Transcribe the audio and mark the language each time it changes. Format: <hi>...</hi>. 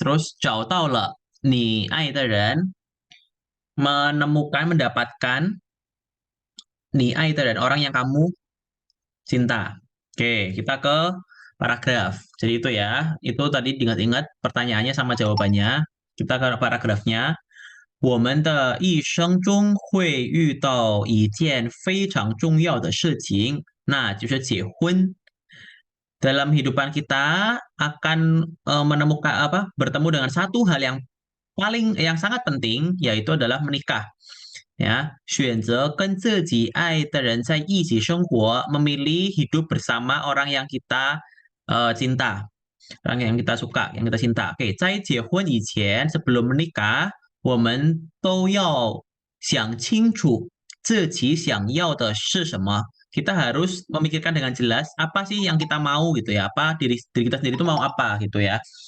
<id>Terus</id> <zh>找到了你爱的人,</zh> <id>mendapatkan</id> <zh>你爱的人,</zh> <id>orang yang kamu cinta. Oke, kita ke paragraf. Jadi itu ya, itu tadi diingat-ingat pertanyaannya sama jawabannya. Kita ke paragrafnya.</id> <zh>我们的一生中会遇到一件非常重要的事情，那就是结婚.</zh> <id>Dalam kehidupan kita akan menemukan bertemu dengan satu hal yang sangat penting, yaitu adalah menikah. Ya,</id> <zh>选择跟自己爱的人在一起生活,</zh> <id>memilih hidup bersama orang yang kita cinta, orang yang kita suka, yang kita cinta.</id> <zh>Oke, 在结婚以前</zh> <id>sebelum menikah,</id> <zh>我们都要想清楚自己想要的是什么.</zh> <id>Kita harus memikirkan dengan jelas apa sih yang kita mau gitu ya, apa diri kita sendiri itu mau apa gitu ya.</id>